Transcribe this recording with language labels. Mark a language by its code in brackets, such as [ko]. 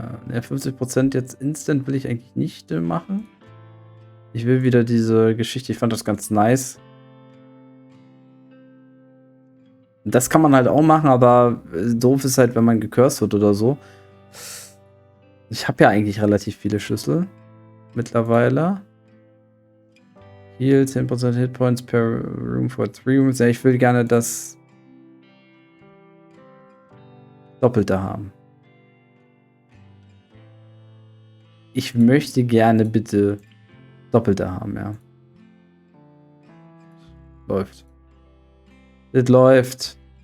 [de] 50% jetzt instant will ich eigentlich nicht machen. Ich will wieder diese Geschichte. Ich fand das ganz nice. Das kann man halt auch machen, aber doof ist halt, wenn man gecursed wird oder so. Ich habe ja eigentlich relativ viele Schlüssel mittlerweile. [en] Heal 10% Hitpoints per Room for 3 Rooms. [de] Ja, ich will gerne das Doppelte haben. Ich möchte gerne bitte Doppelte haben, ja. Läuft. Das läuft.